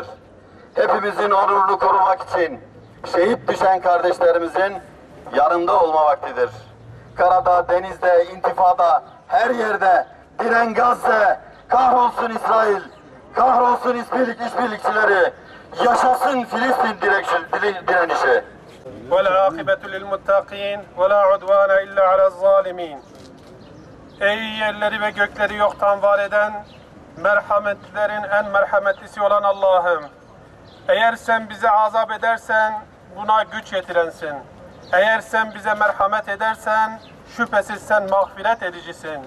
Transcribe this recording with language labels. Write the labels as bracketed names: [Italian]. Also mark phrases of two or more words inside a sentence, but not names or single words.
[Turkish] Hepimizin onurunu korumak için şehit düşen kardeşlerimizin yanında olma vaktidir. Karada, denizde, intifada, her yerde diren Gazze, kahrolsun İsrail, kahrolsun işbirlikçileri, yaşasın Filistin direnişi. [Arabic] وَالْعَاقِبَةُ لِلْمُتَّقِينَ وَلَا عُدْوَانَ إِلَّا عَلَى الظَّالِمِينَ. [Turkish] Ey yerleri ve gökleri yoktan var eden, merhametlilerin en merhametlisi olan Allah'ım, eğer sen bize azap edersen buna güç yetirensin. Eğer sen bize merhamet edersen şüphesiz sen mağfiret edicisin.